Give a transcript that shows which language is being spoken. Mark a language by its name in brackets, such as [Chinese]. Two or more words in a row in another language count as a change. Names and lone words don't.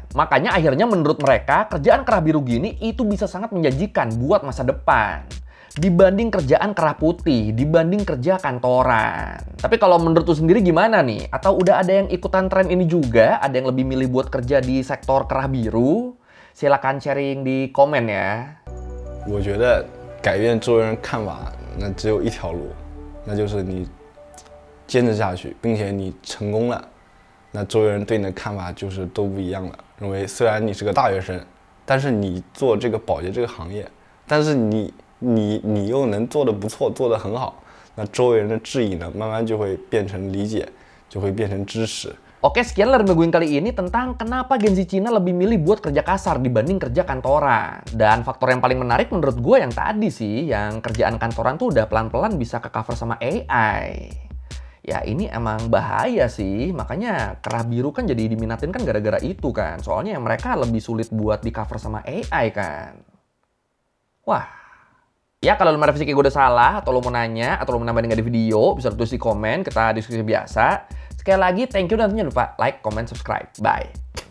[Indonesian] Makanya akhirnya menurut mereka kerjaan kerah biru gini itu bisa sangat menjanjikan buat masa depan. dibanding kerjaan kerah putih, dibanding kerja kantoran. Tapi kalau menurut lu sendiri gimana nih? Atau udah ada yang ikutan tren ini juga? Ada yang lebih milih buat kerja di sektor kerah biru? Silakan sharing di komen ya. [Chinese] 我觉得改变周围人看法，那只有一条路，那就是你坚持下去，并且你成功了，那周围人对你的看法就是都不一样了。认为虽然你是个大学生，但是你做这个保洁这个行业，但是你又能做得不错，做得很好，那周围人的质疑呢，慢慢就会变成理解，就会变成支持。 [Indonesian] Oke, sekian lerme gue kali ini tentang kenapa Gen Z Cina lebih milih buat kerja kasar dibanding kerja kantoran. Dan faktor yang paling menarik menurut gue yang tadi sih, yang kerjaan kantoran tuh udah pelan-pelan bisa ke-cover sama AI. Ya ini emang bahaya sih, makanya kerah biru kan jadi diminatin kan gara-gara itu kan. Soalnya mereka lebih sulit buat di-cover sama AI kan. Wah. Ya kalau lu merevisi kayak gue udah salah, atau lu mau nanya, atau lu mau nambahin nggak di video, bisa tulis di komen, kita diskusi biasa. Sekali lagi, [English] thank you [Indonesian] dan jangan lupa [English] like, comment, subscribe. Bye.